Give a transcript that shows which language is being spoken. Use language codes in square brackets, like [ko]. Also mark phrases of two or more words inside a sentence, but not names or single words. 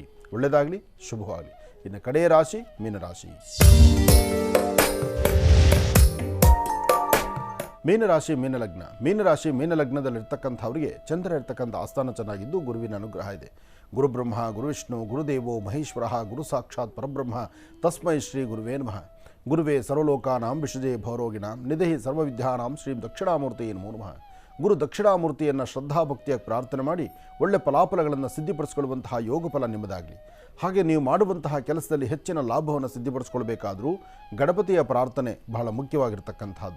[kn] ಒಳ್ಳೆಯದಾಗಲಿ, ಶುಭವಾಗಲಿ. ಇನ್ನು ಕಡೆಯ ರಾಶಿ ಮೀನರಾಶಿ. ಮೀನರಾಶಿ ಮೀನಲಗ್ನ. ಮೀನರಾಶಿ ಮೀನಲಗ್ನದಲ್ಲಿರ್ತಕ್ಕಂಥವ್ರಿಗೆ ಚಂದ್ರ ಇರ್ತಕ್ಕಂಥ ಆಸ್ಥಾನ ಚೆನ್ನಾಗಿದ್ದು ಗುರುವಿನ ಅನುಗ್ರಹ ಇದೆ. [sa] ಗುರುಬ್ರಹ್ಮ ಗುರುವಿಷ್ಣು ಗುರುದೇವೋ ಮಹೇಶ್ವರ ಗುರು ಸಾಕ್ಷಾತ್ ಪರಬ್ರಹ್ಮ ತಸ್ಮೈ ಶ್ರೀ ಗುರುವೇ ನಮಃ. ಗುರುವೇ ಸರ್ವಲೋಕಾನಾಂ ವಿಷಜೇ ಭವರೋಗಿಣಾಂ ನಿಧಿ ಸರ್ವವಿದ್ಯಾನಾಂ ಶ್ರೀ ದಕ್ಷಿಣಾಮೂರ್ತಿಯೇ ನಮೋ ನಮಃ. [kn] ಗುರು ದಕ್ಷಿಣಾಮೂರ್ತಿಯನ್ನು ಶ್ರದ್ಧಾಭಕ್ತಿಯಾಗಿ ಪ್ರಾರ್ಥನೆ ಮಾಡಿ ಒಳ್ಳೆ ಫಲಾಫಲಗಳನ್ನು ಸಿದ್ಧಿಪಡಿಸಿಕೊಳ್ಳುವಂತಹ ಯೋಗ ಫಲ ನಿಮ್ಮದಾಗಲಿ. ಹಾಗೆ ನೀವು ಮಾಡುವಂತಹ ಕೆಲಸದಲ್ಲಿ ಹೆಚ್ಚಿನ ಲಾಭವನ್ನು ಸಿದ್ಧಿಪಡಿಸ್ಕೊಳ್ಬೇಕಾದರೂ ಗಣಪತಿಯ ಪ್ರಾರ್ಥನೆ ಬಹಳ ಮುಖ್ಯವಾಗಿರ್ತಕ್ಕಂಥದ್ದು.